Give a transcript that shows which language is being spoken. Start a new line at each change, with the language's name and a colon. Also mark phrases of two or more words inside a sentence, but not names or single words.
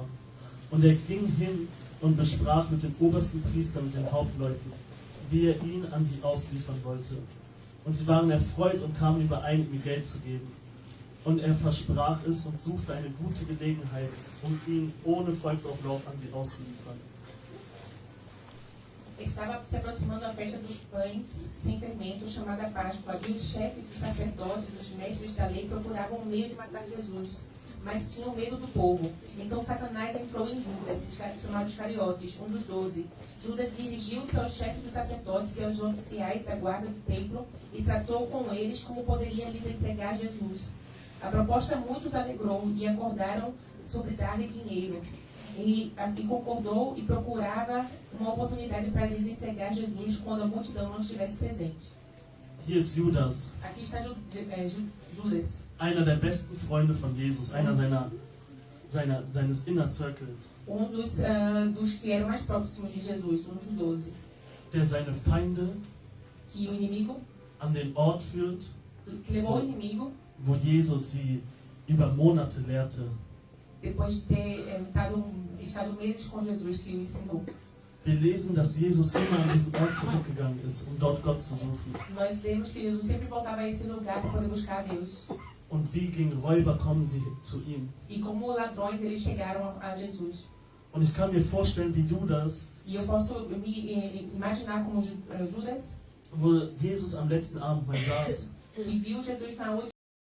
German: Und er ging hin und besprach mit den obersten Priestern und den Hauptleuten, wie er ihn an sie ausliefern wollte. Und sie waren erfreut und kamen überein, ihm Geld zu geben. Und er versprach es und suchte eine gute Gelegenheit, um ihn ohne Volksauflauf an sie auszuliefern.
Portuguese: Estava se aproximando a festa dos pães sem fermento, chamada Páscoa, e os chefes dos sacerdotes, os mestres da lei, procuravam um meio de matar Jesus, mas tinham medo do povo. Então Satanás entrou em Judas, chamado Iscariotes, um dos 12. Judas dirigiu-se aos chefes dos sacerdotes e aos oficiais da guarda do templo e tratou com eles como poderia lhes entregar Jesus. A proposta muitos alegrou e acordaram sobre dar-lhe dinheiro. E concordou e procurava uma oportunidade para lhes entregar Jesus quando a multidão não estivesse presente.
German: Hier ist Judas,
Portuguese: Aqui está Judas,
German: einer der besten Freunde von Jesus, einer seines
English: Inner Circles,
Portuguese: dos que eram mais próximos de Jesus, um dos 12.
German: der seine Feinde
Portuguese: Que o inimigo,
German: an den Ort führt,
Portuguese: que levou o inimigo,
German: wo Jesus sie über Monate lehrte.
Portuguese: depois de ter estado meses com Jesus, que o ensinou.
German: Wir lesen, dass Jesus immer an diesen Ort zurückgegangen ist, um dort Gott zu suchen.
Portuguese: Nós vemos que Jesus sempre voltava a esse lugar para poder buscar a Deus.
German: Und wie gegen Räuber kommen sie zu ihm.
Portuguese: E como ladrões eles chegaram a Jesus.
German: Und ich kann mir vorstellen, wie Judas,
Portuguese: E eu posso me imaginar como Judas,
German: wo Jesus am letzten Abend mal saß,
Portuguese: que viu Jesus